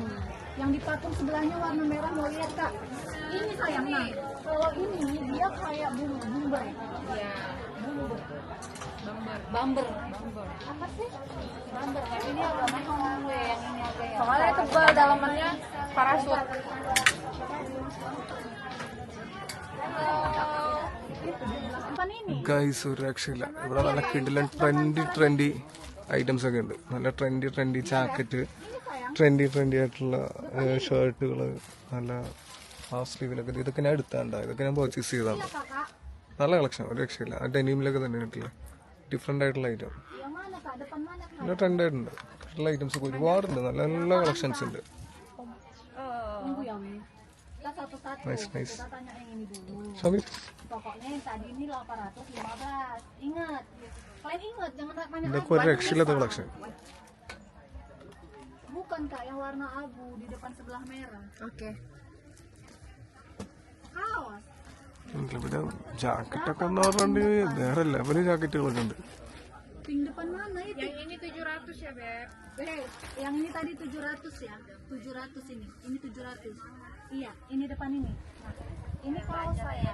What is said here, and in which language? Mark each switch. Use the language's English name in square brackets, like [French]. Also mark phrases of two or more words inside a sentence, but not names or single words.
[Indonesian] Yang di patung sebelahnya warna merah, mau lihat Kak. Ini sayang, nah kalau ini dia kayak bumber. Iya, bumber. Apa sih? Bumber. Ini agak mahal gue, yang ini agak ya. Soalnya tebal dalamannya parasut. [Malayalam] ഗൈസ് ഒരു രക്ഷയില്ല. ഇവിടെ നല്ല കിടിലൻ [English] trendy items [Malayalam] ഒക്കെ ഉണ്ട്. നല്ല [English] trendy jacket, [Malayalam] ട്രെൻഡി ആയിട്ടുള്ള ഷർട്ടുകൾ, നല്ല [English] half sleeve-ലൊക്കെ. [Malayalam] ഇതൊക്കെ ഞാൻ എടുത്താണ്ട, ഇതൊക്കെ ഞാൻ പർച്ചേസ് ചെയ്താണ്. നല്ല കളക്ഷൻ, ഒരു രക്ഷയില്ല. ആ ഡെനിമിലൊക്കെ തന്നെ കിട്ടില്ല, ഡിഫറെന്റ് ആയിട്ടുള്ള ഐറ്റം, നല്ല ട്രെൻഡ് ആയിട്ടുണ്ട്. നല്ല ഐറ്റംസ് ഒക്കെ ഒരുപാടുണ്ട്, നല്ല നല്ല കളക്ഷൻസ് ഉണ്ട്. [Indonesian] Nice. Sambil. Pokoknya yang tadi ini 815. Ingat. Kalian ingat jangan banyak. Ini kue reaksi lah tuh collection. Bukan Kak, yang warna abu di depan sebelah merah. Oke. Kaos. [Malayalam] ഇവിടെ ജാക്കറ്റൊക്കെ എന്ന് പറഞ്ഞിട്ട് വേറെ ലെവല് ജാക്കറ്റുകളൊക്കെ ഉണ്ട്. [Indonesian] Pink depan mana itu? Yang ini 700 ya, Beb. Yang ini tadi 700 ya. 700 ini. Ini 700. Iya, ini depan ini. Nah, ini kaos saya.